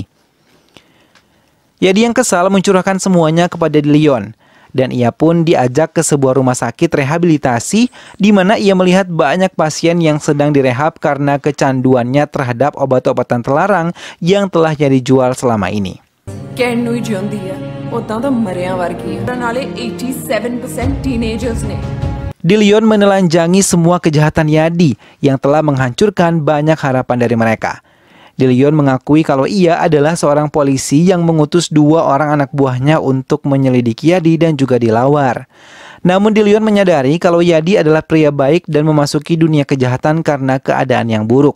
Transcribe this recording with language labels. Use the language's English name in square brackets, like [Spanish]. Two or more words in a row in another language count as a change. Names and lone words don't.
[Indonesian] Yadi yang kesal mencurahkan semuanya kepada Leon. Dan ia pun diajak ke sebuah rumah sakit rehabilitasi di mana ia melihat banyak pasien yang sedang direhab karena kecanduannya terhadap obat-obatan terlarang yang telah Yadi jual selama ini. [Punjabi] ਕਹਿਣ ਨੂੰ ਹੀ ਜਿਉਂਦੀ ਹੈ ਉਦਾਂ ਤਾਂ ਮਰਿਆਂ ਵਰਗੀ ਹੈ ਨਾਲੇ 87% teenagers ਨੇ [Indonesian] Leon menelanjangi semua kejahatan Yadi yang telah menghancurkan banyak harapan dari mereka. Leon mengakui kalau ia adalah seorang polisi yang mengutus 2 orang anak buahnya untuk menyelidiki Yadi dan juga dilawar. Namun Leon menyadari kalau Yadi adalah pria baik dan memasuki dunia kejahatan karena keadaan yang buruk.